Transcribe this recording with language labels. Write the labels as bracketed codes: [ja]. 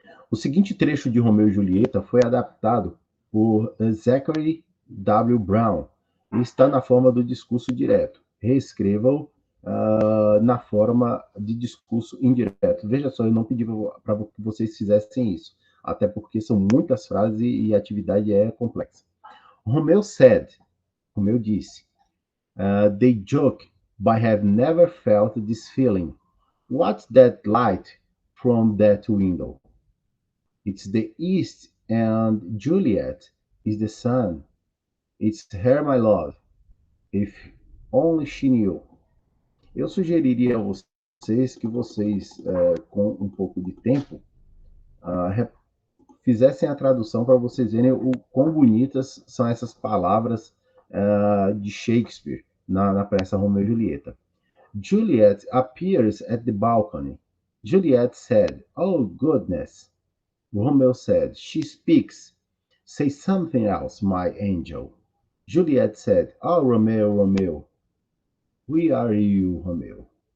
[pt] O seguinte trecho de Romeu e Julieta foi adaptado por Zachary W. Brown e está na forma do discurso direto. Reescreva-o na forma de discurso indireto. Veja só, eu não pedi para que vocês fizessem isso, até porque são muitas frases e a atividade é complexa. [en] Romeu said, [pt] Romeu disse, [en] they joke, but have never felt this feeling. What's that light from that window? It's the east, and Juliet is the sun. It's her, my love. If only she knew. [pt] Eu sugeriria a vocês que vocês, com um pouco de tempo, fizessem a tradução para vocês verem o quão bonitas são essas palavras de Shakespeare na peça Romeu e Julieta. [en] Juliet appears at the balcony. Juliet said, "Oh, goodness." Romeo said, "She speaks. Say something else, my angel." Juliet said, "Oh, Romeo, Romeo. Where are you, Romeo?